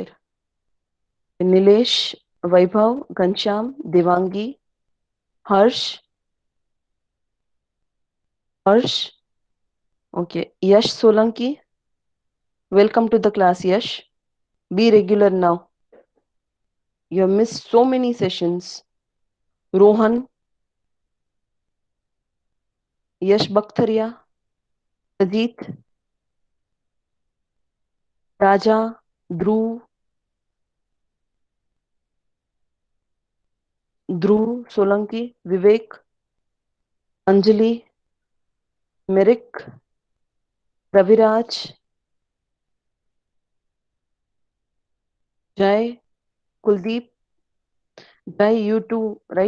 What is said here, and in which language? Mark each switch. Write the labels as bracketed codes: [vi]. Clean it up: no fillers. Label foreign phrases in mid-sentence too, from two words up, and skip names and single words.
[en] Nilesh, Vaibhav, Gansham, Devangi, Harsh, Harsh, okay, Yash Solanki, welcome to the class, Yash. Be regular now. You have missed so many sessions. Rohan, Yash Bakhtaria, Sajit, Raja, Dhruv, Dhruv Solanki, Vivek, Anjali, Mirik, Raviraj, Jai, Kuldeep, Jai, you too, right?